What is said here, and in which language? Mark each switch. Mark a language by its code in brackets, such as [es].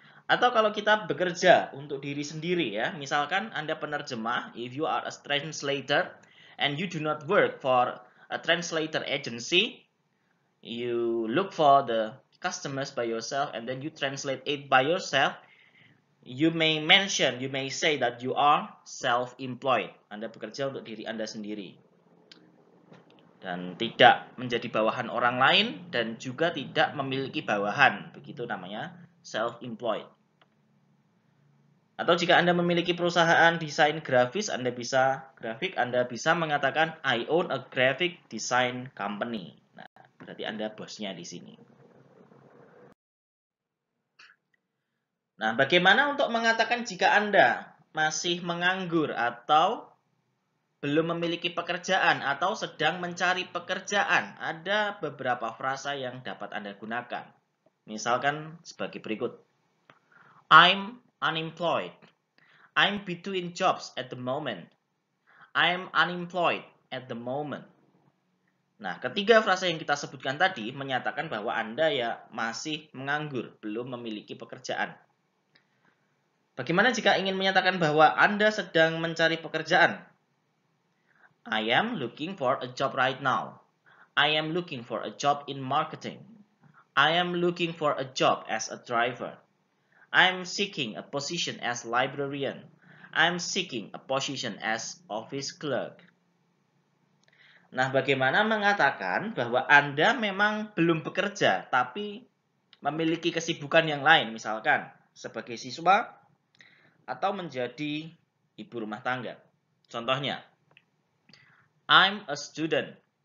[id] Atau kalau kita bekerja untuk diri sendiri, ya, misalkan Anda penerjemah, [en] if you are a translator and you do not work for a translator agency, you look for the customers by yourself and then you translate it by yourself, you may say that you are self-employed. [id] Anda bekerja untuk diri Anda sendiri. Dan tidak menjadi bawahan orang lain dan juga tidak memiliki bawahan. Begitu namanya self-employed. Atau jika Anda memiliki perusahaan desain grafis, Anda bisa mengatakan [en] I own a graphic design company. [id] Nah, berarti Anda bosnya di sini. Nah, bagaimana untuk mengatakan jika Anda masih menganggur atau belum memiliki pekerjaan atau sedang mencari pekerjaan? Ada beberapa frasa yang dapat Anda gunakan. Misalkan sebagai berikut. [en] I'm unemployed. I'm between jobs at the moment. I'm unemployed at the moment. [id] Nah, ketiga frasa yang kita sebutkan tadi menyatakan bahwa Anda ya masih menganggur, belum memiliki pekerjaan. Bagaimana jika ingin menyatakan bahwa Anda sedang mencari pekerjaan? [en] I am looking for a job right now. I am looking for a job in marketing. I am looking for a job as a driver. I am seeking a position as librarian. I am seeking a position as office clerk. [id] Nah, bagaimana mengatakan bahwa Anda memang belum bekerja, tapi memiliki kesibukan yang lain, misalkan sebagai siswa atau menjadi ibu rumah tangga. [en] Contohnya, I'm a student.